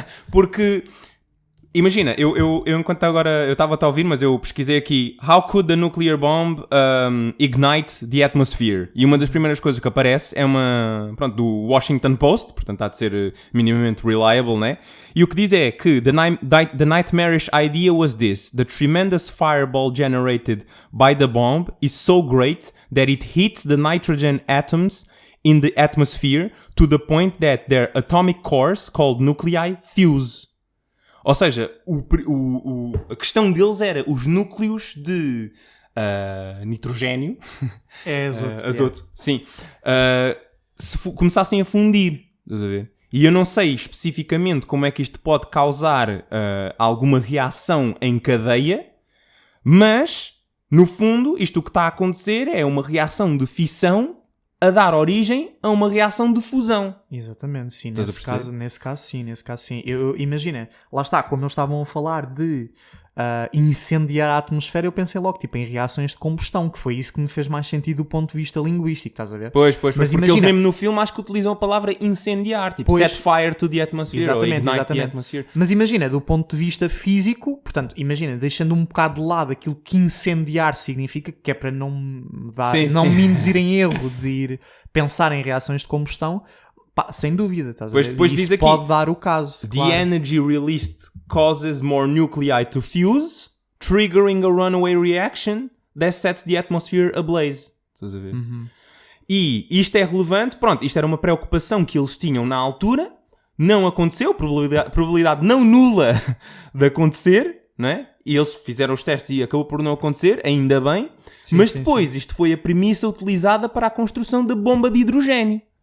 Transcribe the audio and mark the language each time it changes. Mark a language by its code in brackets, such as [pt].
[pt] Porque... Imagina, eu enquanto agora eu estava a ouvir, mas eu pesquisei aqui [en] How could the nuclear bomb ignite the atmosphere? [pt] E uma das primeiras coisas que aparece é do Washington Post, portanto há de ser minimamente reliable, né? E o que diz é que [en] the nightmarish idea was this: the tremendous fireball generated by the bomb is so great that it hits the nitrogen atoms in the atmosphere to the point that their atomic cores, called nuclei, fuse. [pt] Ou seja, a questão deles era os núcleos de nitrogênio, azoto, sim, se começassem a fundir, estás a ver? E eu não sei especificamente como é que isto pode causar alguma reação em cadeia, mas, no fundo, isto o que está a acontecer é uma reação de fissão a dar origem a uma reação de fusão. Exatamente, sim. Estás a Nesse caso, sim. Imagina, lá está, como eles estavam a falar de incendiar a atmosfera, eu pensei logo, tipo, em reações de combustão, que foi isso que me fez mais sentido do ponto de vista linguístico, estás a ver? Pois, Mas porque eles mesmo no filme acho que utilizam a palavra incendiar, tipo, Pois. [en] set fire to the atmosphere, ou ignite the atmosphere. [pt] Mas imagina, do ponto de vista físico, portanto, imagina, deixando um bocado de lado aquilo que incendiar significa, que é para não me induzir em erro de ir pensar em reações de combustão, pá, sem dúvida, estás a ver? Depois Isso diz aqui, pode dar o caso, [en] The [pt] claro. [en] energy released causes more nuclei to fuse, triggering a runaway reaction that sets the atmosphere ablaze. [pt] Estás a ver? E isto é relevante, pronto, isto era uma preocupação que eles tinham na altura, não aconteceu, probabilidade não nula de acontecer, não é? E eles fizeram os testes e acabou por não acontecer, ainda bem, mas depois isto foi a premissa utilizada para a construção da bomba de hidrogénio.